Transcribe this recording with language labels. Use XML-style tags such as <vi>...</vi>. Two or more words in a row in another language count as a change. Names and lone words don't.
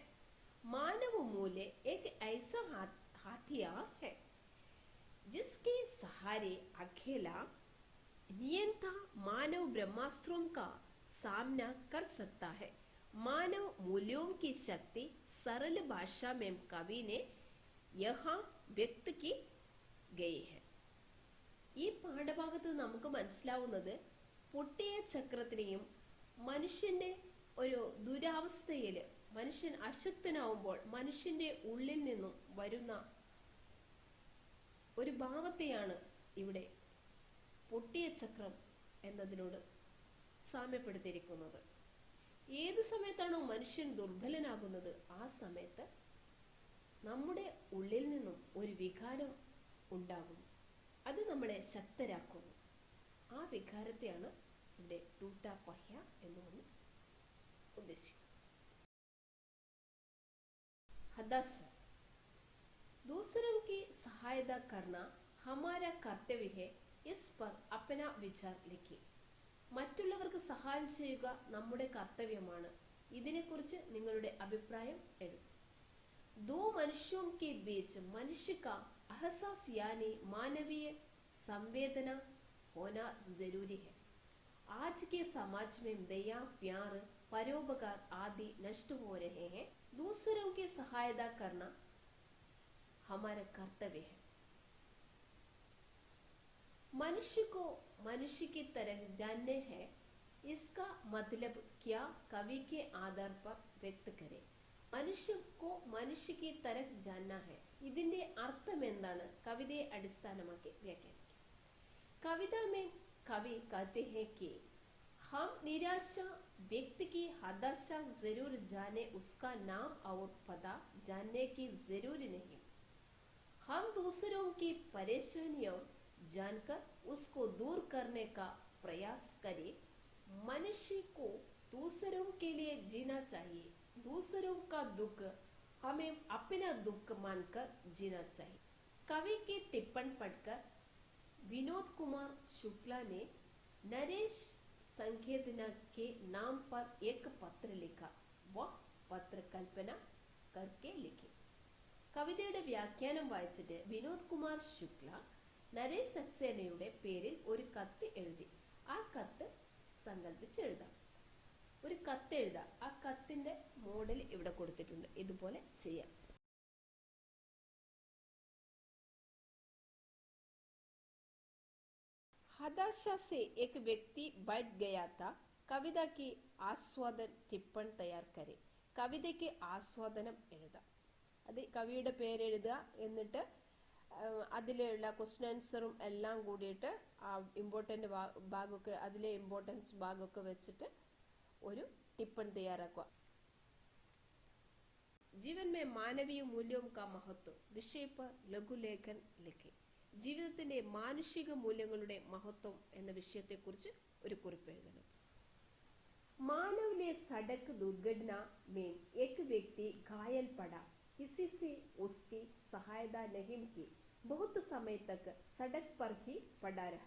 <hi>मानव मूल्य एक ऐसा हथियार है जिसके सहारे अकेला नियंता मानव ब्रह्मास्त्रों का सामना कर सकता है. मानव मूल्यों की शक्ति सरल भाषा में कवि ने यहाँ व्यक्त की गई है.</hi> <ml>ഈ പാഠഭാഗത്ത് നമുക്ക് മനസ്സിലാവുന്നത് പൊട്ടിയ ചക്രത്തിനെയും മനുഷ്യന്റെ ഒരു ദുരാവസ്ഥയിൽ മനുഷ്യൻ അശക്തനാവുമ്പോൾ മനുഷ്യന്റെ ഉള്ളിൽ നിന്നും വരുന്ന ഒരു ഭാവത്തെയാണ് ഇവിടെ പൊട്ടിയ ചക്രം എന്നതിനോട് സാമ്യപ്പെടുത്തിയിരിക്കുന്നത്. ഏത് സമയത്താണോ മനുഷ്യൻ ദുർബലനാകുന്നത് ആ സമയത്ത് നമ്മുടെ ഉള്ളിൽ നിന്നും ഒരു വികാരം ഉണ്ടാകുന്നു, അത് നമ്മളെ ശക്തരാക്കുന്നു. ആ വികാരത്തെയാണ് ഇവിടെ</ml> <hi>टूटा पहिया</hi> <ml>എന്നുകൊണ്ട് ഉദ്ദേശിക്കുന്നത്.</ml> <hi>हताशा, दूसरों की सहायता करना हमारा कर्तव्य है, इस पर अपना विचार लिखिए.</hi> <ml>മറ്റുള്ളവർക്ക് സഹായം ചെയ്യുക നമ്മുടെ കർത്തവ്യമാണ്, ഇതിനെക്കുറിച്ച് നിങ്ങളുടെ അഭിപ്രായം എഴുതുക.</ml> <hi>दो मनुष्यों के बीच मनुष्य का एहसास यानी मानवीय संवेदना होना जरूरी है. आज के समाज में दया, प्यार, परोपकार आदि नष्ट हो रहे हैं. दूसरों की सहायता करना हमारा कर्तव्य है. मनुष्य को मनुष्य की तरह जानने हैं, इसका मतलब क्या कवि के आधार पर व्यक्त करें. मनुष्य को मनुष्य की तरह जानना है,</hi> <ml>ഇതിന്റെ അർത്ഥം എന്താണ് കവിതയെ അടിസ്ഥാനമാക്കി വ്യാഖ്യാനിക്കുക.</ml> <hi>कविता में कवि कहते हैं कि हम निराशा व्यक्ति की हताशा जरूर जाने, उसका नाम और पता जानने की जरूरी नहीं. हम दूसरों की परेशानियों जानकर उसको दूर करने का प्रयास करें. मनुष्य को दूसरों के लिए जीना चाहिए. दूसरों का दुख हमें अपना दुख मानकर जीना चाहिए. कवि की टिप्पणी पढ़कर विनोद कुमार शुक्ला ने नरेश संकेतना के नाम पर एक पत्र लिखा. वह पत्र कल्पना करके लिखे.</hi> <ml>കവിതയുടെ വ്യാഖ്യാനം വായിച്ചിട്ട് വിനോദ് കുമാർ ശുക്ല നരേഷ് സക്സേനയുടെ പേരിൽ ഒരു കത്ത് എഴുതി. ആ കത്ത് സങ്കല്പിച്ച് എഴുതാം. ഒരു കത്ത് എഴുതാം. ആ കത്തിന്റെ മോഡൽ ഇവിടെ കൊടുത്തിട്ടുണ്ട്. ഇതുപോലെ ചെയ്യാം.</ml> <hi>हताशा से एक व्यक्ति बैठ गया था. कविता की आस्वादन टिप्पणी तैयार करें.</hi> <ml>കവിതയ്ക്ക് ആസ്വാദനം എഴുതാം. അത് കവിയുടെ പേരെഴുതുക, എന്നിട്ട് അതിലുള്ള</ml> <en>question answer</en> <ml>എല്ലാം കൂടിയിട്ട് ആ ഇമ്പോർട്ടൻ്റ് ഭാഗമൊക്കെ അതിലെ ഇമ്പോർട്ടൻസ് ഭാഗമൊക്കെ വെച്ചിട്ട് ഒരു टिप्पणी തയ്യാറാക്കുക.</ml> <hi>जीवन में मानवीय मूल्यों का महत्व विषय पर लघुലേഖൻ लिखे.</hi> <ml>ജീവിതത്തിന്റെ മാനുഷിക മൂല്യങ്ങളുടെ മഹത്വം എന്ന വിഷയത്തെക്കുറിച്ച് ഒരു കുറിപ്പ് എഴുതണം.</ml> <hi>मानव ने सड़क दुर्घटना में एक व्यक्ति घायल पड़ा. किसी से उसकी सहायता नहीं की. बहुत समय तक सड़क पर ही पड़ा रहा.</hi>